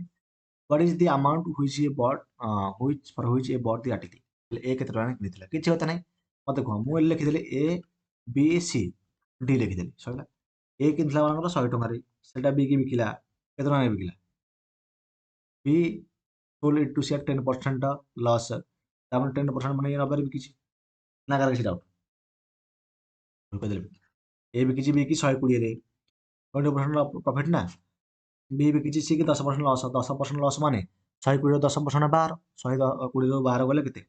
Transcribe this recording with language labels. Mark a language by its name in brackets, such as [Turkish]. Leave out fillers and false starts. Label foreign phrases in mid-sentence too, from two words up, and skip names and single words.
[English] What is the amount which A bought for which A bought the article? [Odia] ହେଲେ ଏ କେତେ ଟଙ୍କା କିଣିଥିଲା? କିଛି କଥା ନାହିଁ। ମୋତେ କୁହ, ମୁଁ ଏଠି ଲେଖିଦେଲି ଏ ବି ସି ଡି ଲେଖିଦେଲି, ସରିଲା। ଏ କିଣିଥିଲା ମାନଙ୍କର 100 ଟଙ୍କାରେ, ସେଟା ବି କି ବିକିଲା କେତେ ଟଙ୍କାରେ ବିକିଲା? ବି [English] sold it to share [Odia] 10% ଲସ୍, ତାମାନେ 10% ମାନେ 90ରେ ବିକିଛି। ନା କାହାର କିଛି ଡାଉଟ୍? କହିଦେଲି ଏ ବିକିଛି ବି କି 120ରେ, 20% ପ୍ରଫିଟ୍ ନା। ବି ବିକିଛି ସି କି 10% ଲସ୍, 10% ଲସ୍ ମାନେ 120ରୁ 10% 12, 120ରୁ 12 ଗଲେ କେତେ?